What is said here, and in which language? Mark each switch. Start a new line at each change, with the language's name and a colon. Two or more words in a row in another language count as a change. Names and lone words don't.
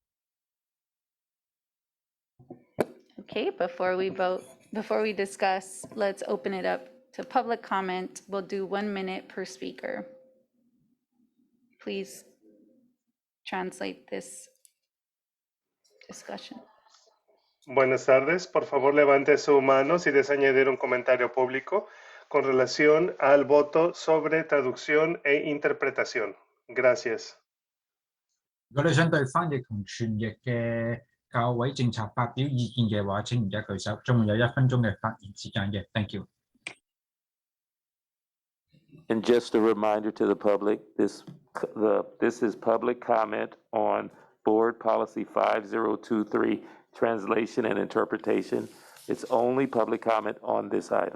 English: Okay, before we discuss, let's open it up to public comment. We'll do 1 minute per speaker. Please translate this discussion.
Spanish: Buenas tardes, por favor levante su mano si desea añadir un comentario público con relación al voto sobre traducción e interpretación. Gracias.
Cantonese: 如果你想對翻譯同傳譯嘅教委政策發表意見嘅話，請而家舉手，仲會有1分鐘嘅發言時間嘅。
English: Thank you. And just a reminder to the public, this is public comment on Board Policy 5023, Translation and Interpretation. It's only public comment on this item.